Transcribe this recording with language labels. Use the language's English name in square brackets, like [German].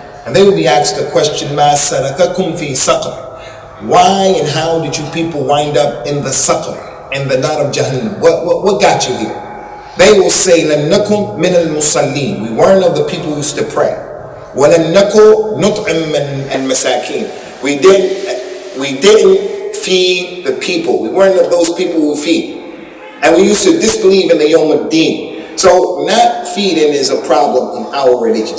[English] And they will be asked the question, مَا سَلَكَكُمْ فِي سَقَرٍ? Why and how did you people wind up in the saqar, in the knot of Jahannam? What got you here? [Arabic] They will say, لَمْ نَكُمْ مِنَ الْمُصَلِّينَ. [English] We weren't of the people who used to pray. [Arabic] وَلَمْ نَكُمْ نُطْعِمْ الْمَسَاكِينَ. [English] We didn't feed the people. We weren't of those people who feed. And we used to disbelieve in the Yawm ad-Din. So not feeding is a problem in our religion.